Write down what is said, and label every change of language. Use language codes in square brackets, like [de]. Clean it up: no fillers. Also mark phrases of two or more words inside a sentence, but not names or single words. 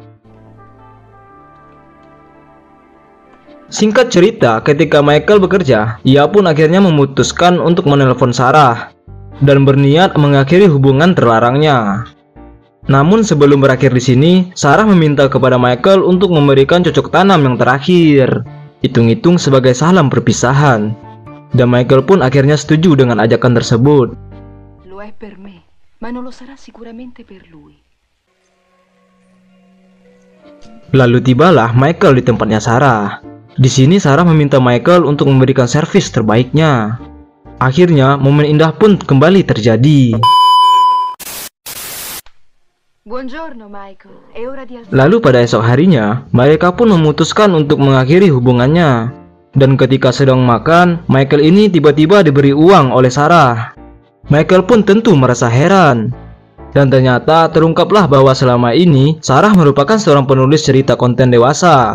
[id] Singkat cerita, ketika Michael bekerja, ia pun akhirnya memutuskan untuk menelpon Sarah dan berniat mengakhiri hubungan terlarangnya. Namun sebelum berakhir di sini, Sarah meminta kepada Michael untuk memberikan cocok tanam yang terakhir, hitung-hitung sebagai salam perpisahan. Dan Michael pun akhirnya setuju dengan ajakan tersebut. [it] Lo è per me, ma non lo sarà sicuramente per lui. [id] Lalu tibalah Michael di tempatnya Sarah. Di sini Sarah meminta Michael untuk memberikan servis terbaiknya. Akhirnya momen indah pun kembali terjadi. [it] Buongiorno Michael, è ora di alzare. [id] Lalu pada esok harinya, mereka pun memutuskan untuk mengakhiri hubungannya. Dan ketika sedang makan, Michael ini tiba-tiba diberi uang oleh Sarah. Michael pun tentu merasa heran. Dan ternyata terungkaplah bahwa selama ini Sarah merupakan seorang penulis cerita konten dewasa.